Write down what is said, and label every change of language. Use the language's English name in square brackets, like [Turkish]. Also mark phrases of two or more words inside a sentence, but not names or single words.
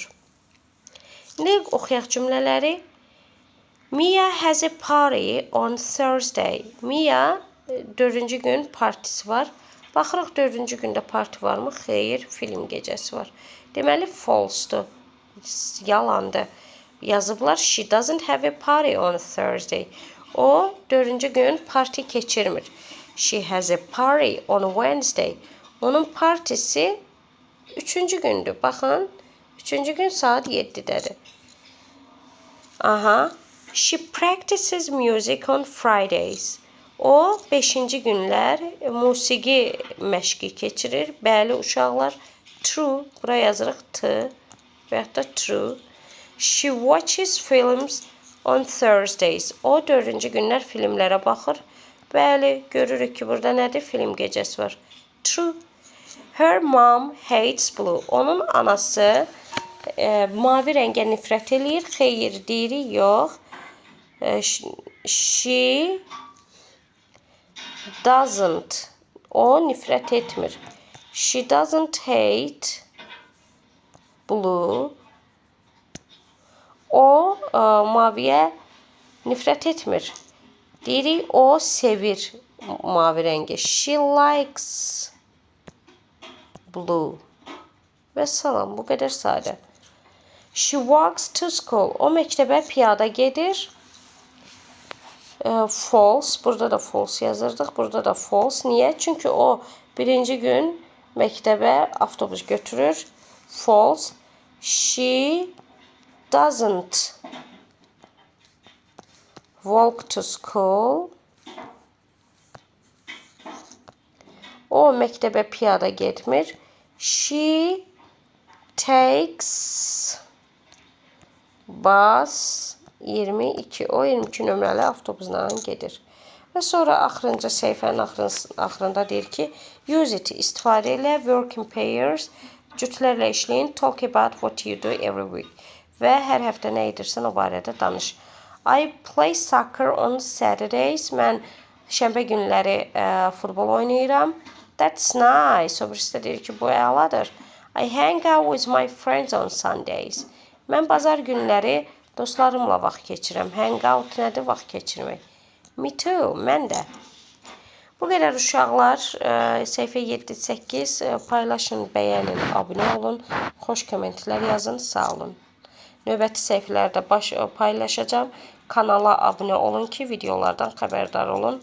[Azerbaijani] İndi oxuyaq cümlələri. [English] Mia has a party on Thursday. [Azerbaijani] Mia 4-cü gün partisi var. Baxırıq 4-cü gündə parti varmı? Xeyr, film gecəsi var. Deməli false-dur. Yalandır. [English] Yazıblar she doesn't have a party on Thursday. [Azerbaijani] O 4-cü gün parti keçirmir. [English] She has a party on Wednesday. [Azerbaijani] Onun partisi 3-cü gündür. Baxın, 3-cü gün saat 7-dədir. Aha. [English] She practices music on Fridays. [Azerbaijani] O 5-ci günlər musiqi məşqi keçirir. Bəli uşaqlar, True. Buraya yazırıq T və ya da true. [English] She watches films on Thursdays. [Azerbaijani] O dördüncü günlər filmlərə baxır. Bəli, görürük ki, burada nədir? Film gecəsi var. [English] True. Her mom hates blue. [Azerbaijani] Onun anası mavi rəngə nifrət eləyir. Xeyr, deyirik, yox. [English] She doesn't. [Azerbaijani] O nifrət etmir. [English] She doesn't hate blue. [Azerbaijani] O maviyə nifrət etmir. Deyirik, o sevir mavi rəngi. [English] She likes blue. [Azerbaijani] Və salam, bu qədər sadə. [English] She walks to school. [Azerbaijani] O məktəbə piyada gedir. False. Burada da false yazırdıq. Burada da false. Niyə? Çünki o birinci gün məktəbə avtobus götürür. [English] False. She doesn't walk to school. [Azerbaijani] O məktəbə piyada getmir. [English] She takes bus 22. [Azerbaijani] O 22 nömrəli avtobusla gedir. Və sonra axırıncı səhifənin axırında deyir ki, [English] use it, [Azerbaijani] istifadə elə, [English] work in pairs, [Azerbaijani] cütlərlə işləyin, [English] talk about what you do every week. [Azerbaijani] Və hər həftə nə edirsən o barədə danış. [English] I play soccer on Saturdays. [Azerbaijani] Mən şənbə günləri futbol oynayıram. [English] That's nice. [Azerbaijani] O birisi də deyir ki, bu əladır. [English] I hang out with my friends on Sundays. [Azerbaijani] Mən bazar günləri dostlarımla vaxt keçirəm. [English] Hang out [Azerbaijani] nədir? Vaxt keçirmək. [English] Me too. [Azerbaijani] Mən də. Bu qədər uşaqlar. Səhifə 7-8 paylaşın, bəyənin, abunə olun. Xoş kommentlər yazın. Sağ olun. Növbəti səhifələrdə paylaşacağım. Kanala abunə olun ki, videolardan xəbərdar olun.